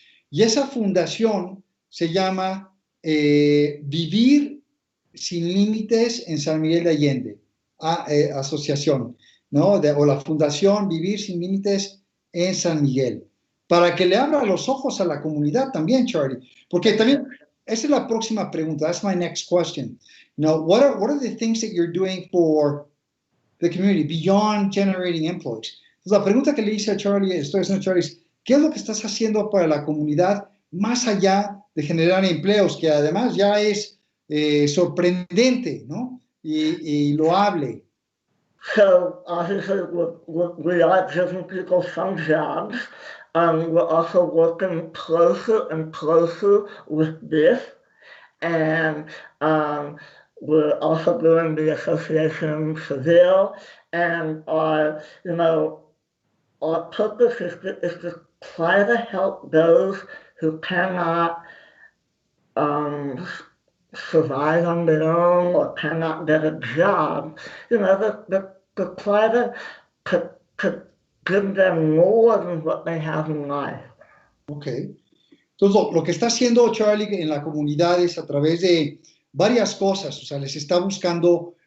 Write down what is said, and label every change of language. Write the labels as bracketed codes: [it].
[es] Y esa fundación se llama Vivir Sin Límites en San Miguel de Allende, asociación, ¿no? O la fundación Vivir Sin Límites en San Miguel, para que le abra los ojos a la comunidad también, Charly, porque también, esa es la próxima pregunta, [en] that's my next question. You know, what are the things that you're doing for the community beyond generating employees? [es] Entonces, la pregunta que le hice a Charly, estoy haciendo a Charly, es, ¿qué es lo que estás haciendo para la comunidad más allá de generar empleos, que además ya es sorprendente, ¿no? Y loable. [en] So obviously we are giving people some jobs. We're also working closer and closer with this, and we're also doing the Association Civil, and our purpose is to try to help those who cannot survive on their own or cannot get a job, to try to give them more than what they have in life. [es] Ok. Entonces, lo que está haciendo Charly en la comunidad es a través de varias cosas, o sea, les está buscando